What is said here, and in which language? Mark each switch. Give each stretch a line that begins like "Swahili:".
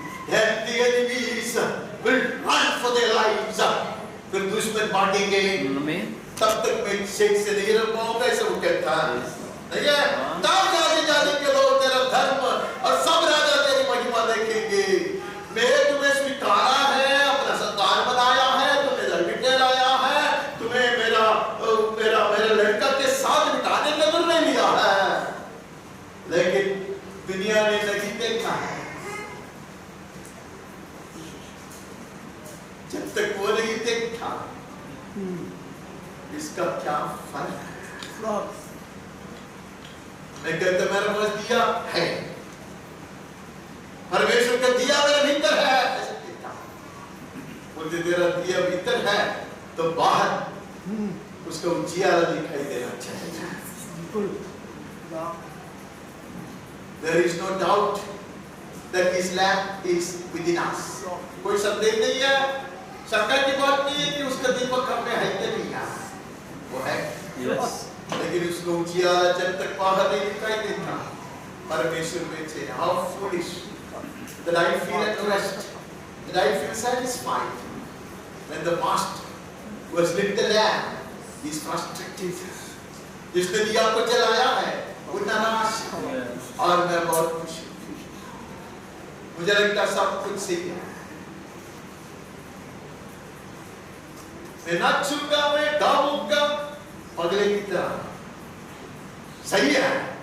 English: Then the enemies will run for their lives.
Hindi: फिर दुश्मन बांटेंगे, तब तक मैं शेख से नहीं रह पाऊंगा, ऐसा वो कहता है। नहीं है? तब जाति के लोग तेरा धर्म और सब राजा तेरी महिमा देखेंगे। मैं तुम्हें स्वीकारा है, अपना संतान बनाया है, तुम्हें धार्मिक ठहराया है, तुम्हें मेरा लड़का के साथ बिताने का निर्णय लिया है, लेकिन दुनिया ने नहीं देखा है। जब तक वो नहीं देखा इसका क्या फर्क है? मैं कहता मेरा पास दिया है, परमेश्वर का दिया मेरे भीतर है, ऐसा कहता बोलते तेरा दिया भीतर है तो बाहर उसका उजियारा दिखाई देना चाहिए।
English: There is no doubt that His lamp is within us.
Hindi: कोई संदेह नहीं है, शंका की बात नहीं है कि उसका दीपक हम में है कि नहीं है, वो है। लेकिन उसको उजियारा जब तक बाहर नहीं दिखाई देता परमेश्वर में से
English: how foolish that I feel at rest, that I feel satisfied when the master who has lit the lamp is frustrated.
Hindi: जिसने दिया को जलाया है वो नाराज है और मैं बहुत खुश हूँ। मुझे लगता सब कुछ सही है, मैं नाचूंगा, मैं गाऊंगा अगले की तरह, सही है।